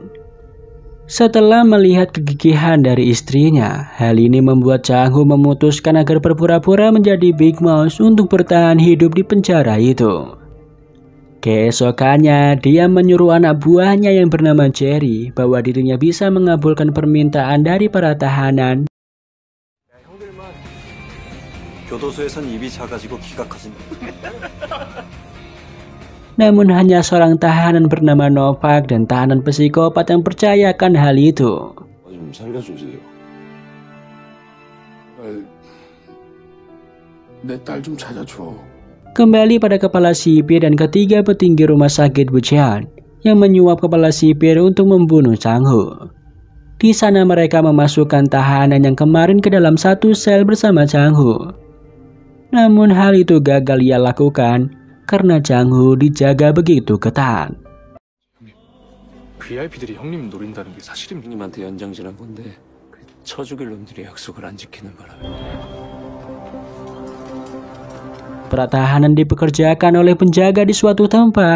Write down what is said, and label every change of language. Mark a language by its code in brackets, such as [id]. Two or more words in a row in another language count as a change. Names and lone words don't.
[id] Setelah melihat kegigihan dari istrinya, hal ini membuat Chang Ho memutuskan agar berpura-pura menjadi Big Mouse untuk bertahan hidup di penjara itu. Keesokannya, dia menyuruh anak buahnya yang bernama Jerry bahwa dirinya bisa mengabulkan permintaan dari para tahanan. [ko] 교도소에선 입이 작아지고 기가 커진. [id] Namun hanya seorang tahanan bernama Novak dan tahanan psikopat yang percayakan hal itu. [ko] 좀 살려주세요. 내 딸 좀 찾아줘. [id] Kembali pada kepala sipir dan ketiga petinggi rumah sakit Bucheon yang menyuap kepala sipir untuk membunuh Chang Ho. Di sana mereka memasukkan tahanan yang kemarin ke dalam satu sel bersama Chang Ho. Namun hal itu gagal ia lakukan karena Chang Ho dijaga begitu ketat. [ko] VIP들이 형님 노린다는 게 사실입니까? 형님한테 연장질한 건데 쳐 죽일 놈들이 약속을 안 지키는 바람에. [id] Para tahanan dipekerjakan oleh penjaga di suatu tempat.